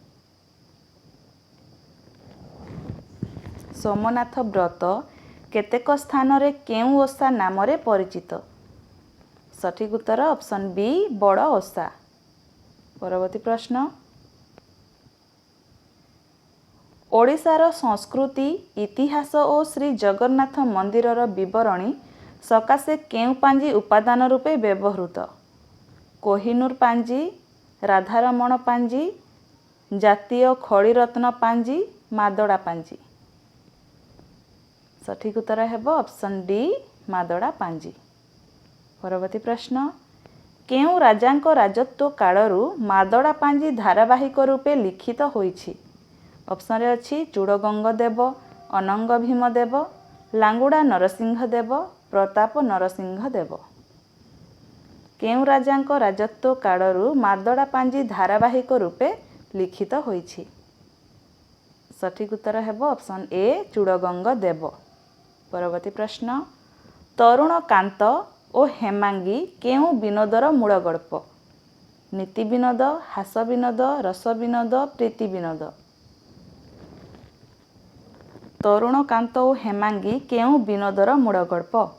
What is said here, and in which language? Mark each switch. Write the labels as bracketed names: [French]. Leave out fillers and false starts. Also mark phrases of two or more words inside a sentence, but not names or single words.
[Odia] ସୋମନାଥ ବ୍ରତ କେତେକ ସ୍ଥାନ ରେ କେଉଁ ଓଷା ନାମ ରେ ପରିଚିତ? ସଠିକ ଉତ୍ତର [English] option B [Odia] ବଡ଼ ଓଷା। ପରବର୍ତ୍ତୀ ପ୍ରଶ୍ନ ଓଡ଼ିଶାର ସଂସ୍କୃତି ଇତିହାସ ଔର ଶ୍ରୀ ଜଗନ୍ନାଥ ମନ୍ଦିରର ବିବରଣୀ ସକାଶେ କେଉଁ ପାଞ୍ଜି ଉପାଦାନ ରୂପେ ବ୍ୟବହୃତ? କୋହିନୂର ପାଞ୍ଜି, ରାଧାରମଣ ପାଞ୍ଜି, ଜାତୀୟ ଖଡ଼ିରତ୍ନ ପାଞ୍ଜି, ମାଦଳା ପାଞ୍ଜି। ସଠିକ ଉତ୍ତର ହେବ [English] option D [Odia] ମାଦଳା ପାଞ୍ଜି। ପରବର୍ତ୍ତୀ ପ୍ରଶ୍ନ କେଉଁ ରାଜାଙ୍କ ରାଜତ୍ୱ କାଳରୁ ମାଦଳା ପାଞ୍ଜି ଧାରାବାହିକ ରୂପେ ଲିଖିତ ହୋଇଛି? ଅପ୍ସନ ରେ ଅଛି ଚୋଡ଼ଗଙ୍ଗ ଦେବ, ଅନଙ୍ଗ ଭୀମ ଦେବ, ଲାଙ୍ଗୁଳା ନରସିଂହ ଦେବ, ପ୍ରତାପ ନରସିଂହ ଦେବ, प्रताप नरसिंह देव। କେଉଁ ରାଜାଙ୍କ ରାଜତ୍ୱ କାଳରୁ ମାଦଳା ପାଞ୍ଜି ଧାରାବାହିକ ରୂପେ ଲିଖିତ ହୋଇଛି? ସଠିକ ଉତ୍ତର ହେବ [English] option A [Odia] ଚୋଡ଼ଗଙ୍ଗ ଦେବ। ପରବର୍ତ୍ତୀ ପ୍ରଶ୍ନ ତରୁଣ କାନ୍ତ ଔର ହେମାଙ୍ଗୀ କେଉଁ ବିନୋଦର ମୂଳ ଗଳ୍ପ? ନୀତି ବିନୋଦ, ହାସ ବିନୋଦ, ରସ ବିନୋଦ, ପ୍ରୀତି ବିନୋଦ। ତରୁଣ କାନ୍ତ ଔର ହେମାଙ୍ଗୀ କେଉଁ ବିନୋଦର ମୂଳ ଗଳ୍ପ?